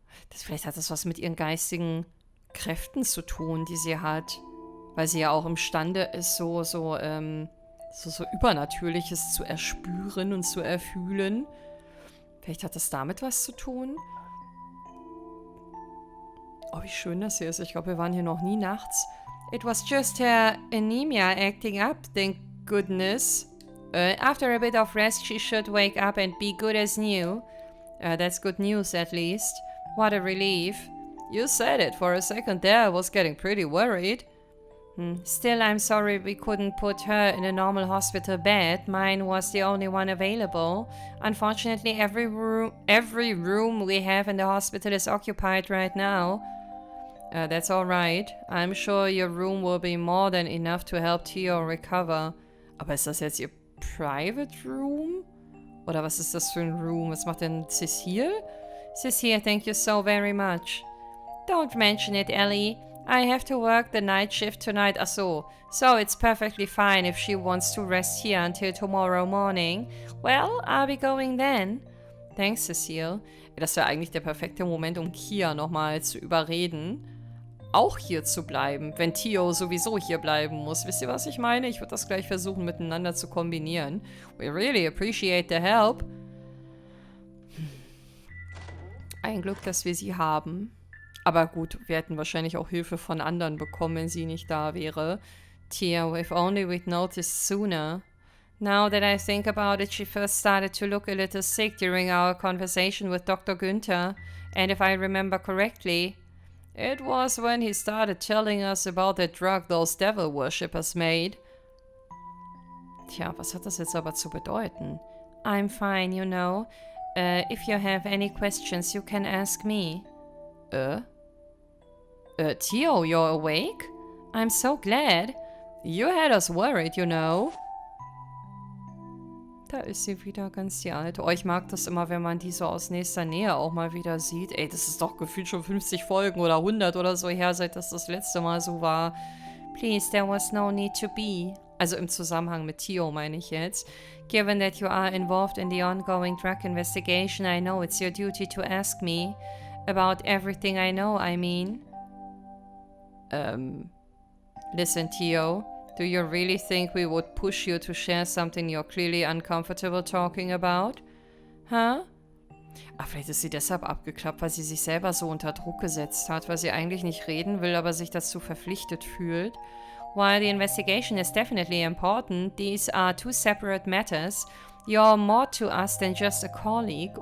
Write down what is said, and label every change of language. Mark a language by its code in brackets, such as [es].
[de] Vielleicht hat das was mit ihren geistigen Kräften zu tun, die sie hat. Weil sie ja auch imstande ist, so Übernatürliches zu erspüren und zu erfühlen. Vielleicht hat das damit was zu tun. Oh, wie schön das hier ist. Ich glaube, wir waren hier noch nie nachts. [en] It was just her anemia acting up, thank goodness. After a bit of rest, she should wake up and be good as new. That's good news, at least. What a relief. You said it. For a second there, I was getting pretty worried. Still, I'm sorry we couldn't put her in a normal hospital bed. Mine was the only one available. Unfortunately, every room we have in the hospital is occupied right now. That's alright. I'm sure your room will be more than enough to help Tio recover. [de] Aber ist das jetzt ihr [en] Private Room? [de] Oder was ist das für ein Room? Was macht denn Cecile? [en] Cecile, thank you so very much. Don't mention it, Ellie. I have to work the night shift tonight. So it's perfectly fine if she wants to rest here until tomorrow morning. Well, I'll be going then. Thanks, Cecile. [de] Das wäre eigentlich der perfekte Moment, um Kia nochmal zu überreden, auch hier zu bleiben, wenn Tio sowieso hier bleiben muss. Wisst ihr, was ich meine? Ich würde das gleich versuchen, miteinander zu kombinieren. [en] We really appreciate the help. [de] Ein Glück, dass wir sie haben. Aber gut, wir hätten wahrscheinlich auch Hilfe von anderen bekommen, wenn sie nicht da wäre. [en] Tia, if only we'd noticed sooner. Now that I think about it, she first started to look a little sick during our conversation with Dr. Günther. And if I remember correctly, it was when he started telling us about the drug those devil worshippers made. [de] Tja, was hat das jetzt aber zu bedeuten? [en] I'm fine, you know. If you have any questions, you can ask me. Tio, you're awake? I'm so glad. You had us worried, you know. [de] Da ist sie wieder, ganz die Alte. Oh, ich mag das immer, wenn man die so aus nächster Nähe auch mal wieder sieht. Ey, das ist doch gefühlt schon 50 Folgen oder 100 oder so her, seit das letzte Mal so war. [en] Please, there was no need to be. [de] Also im Zusammenhang mit Theo meine ich jetzt. [en] Given that you are involved in the ongoing drug investigation, I know it's your duty to ask me about everything I know, I mean. Listen, Theo. Do you really think we would push you to share something you're clearly uncomfortable talking about? Huh? [de] Ah, vielleicht ist sie deshalb abgeklappt, weil sie sich selber so unter Druck gesetzt hat, weil sie eigentlich nicht reden will, aber sich dazu verpflichtet fühlt. [en] While the investigation is definitely important, these are two separate matters. You're more to us than just a colleague.